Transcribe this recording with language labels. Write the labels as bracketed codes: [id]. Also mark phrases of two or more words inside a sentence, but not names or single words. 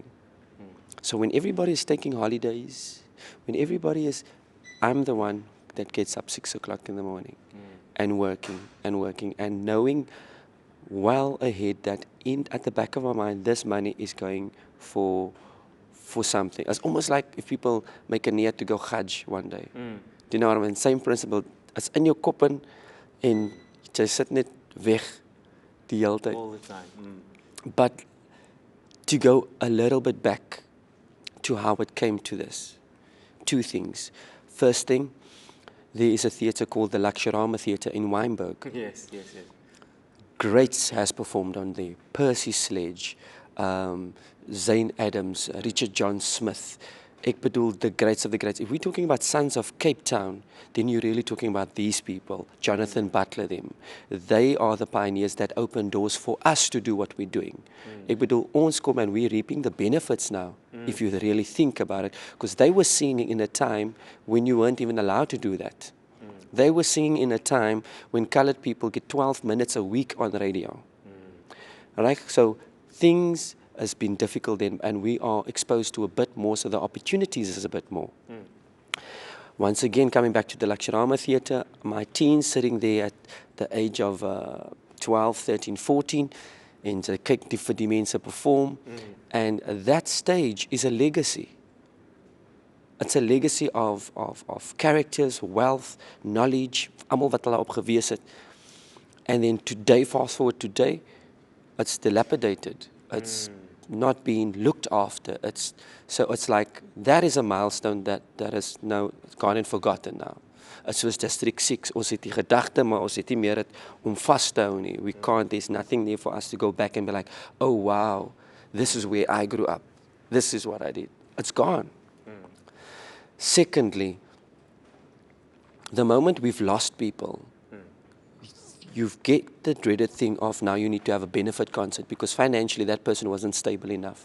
[en] So when everybody is taking holidays, when everybody is, I'm the one that gets up 6 o'clock in the morning and working and knowing well ahead that at the back of my mind, this money is going for something. It's almost like if people make a niyat to go Hajj one day. Do you know what I mean? Same principle. It's in your [af] kop en jy sit net weg die hele tyd. [en] All the time. But to go a little bit back to how it came to this. Two things. First thing, there is a theatre called the Lakshirama Theatre in Wynberg. Yes, yes, yes. Greats has performed on there. Percy Sledge, Zane Adams, Richard John Smith. [af] Ek bedoel, [en] the greats of the greats. If we're talking about Sons of Cape Town, then you're really talking about these people. Jonathan Butler, them. They are the pioneers that open doors for us to do what we're doing. [af] Ek bedoel, ons kom [en] and we're reaping the benefits now, if you really think about it. Because they were singing in a time when you weren't even allowed to do that. They were singing in a time when colored people get 12 minutes a week on radio. Right? So things has been difficult then, and we are exposed to a bit more, so the opportunities is a bit more. Once again, coming back to the Lakshirama Theatre, my teens sitting there at the age of 12, 13, 14, and they [af] kyk vir die mense [en] perform, and that stage is a legacy. It's a legacy of characters, wealth, knowledge, [af] almal wat hulle op gewees het. [en] And then today, fast forward today, it's dilapidated. It's not being looked after. So it's like, that is a milestone that is now gone and forgotten now. [af] It's soos District 6, ons het die gedagte, maar ons het nie meer het om vast te hou nie. [en] We can't, there's nothing there for us to go back and be like, oh wow, this is where I grew up. This is what I did. It's gone. Secondly, the moment we've lost people, you get the dreaded thing of now you need to have a benefit concert because financially that person wasn't stable enough.